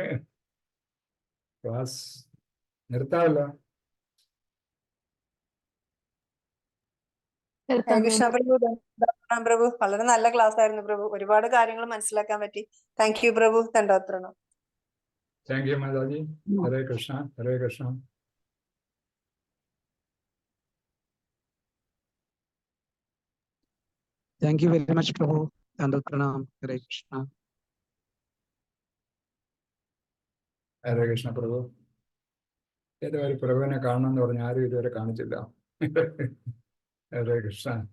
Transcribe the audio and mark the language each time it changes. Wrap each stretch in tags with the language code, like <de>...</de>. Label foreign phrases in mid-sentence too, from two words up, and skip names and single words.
<ml>ക്ലാസ് നിർത്താമല്ലോ. കൃഷ്ണ പ്രഭു, പ്രഭു വളരെ നല്ല ക്ലാസ് ആയിരുന്നു പ്രഭു. ഒരുപാട് കാര്യങ്ങൾ മനസ്സിലാക്കാൻ പറ്റി.</ml> <en>thank you</en> <ml>പ്രഭു. ദണ്ഡോത്രണം.</ml> <en>thank you</en> <ml>മാതാജി. ഹരേ കൃഷ്ണ, ഹരേ കൃഷ്ണ.</ml> <en>Thank you very much, Prabhu.</en> <sa>Dandapranam. Hare Krishna.</sa> <ml>ഹരേ കൃഷ്ണ പ്രഭു. ഏതൊരു പ്രഭുവിനെ കാണണം എന്ന് പറഞ്ഞ ആരും ഇതുവരെ കാണിച്ചില്ല. ഹരേ കൃഷ്ണ.</ml>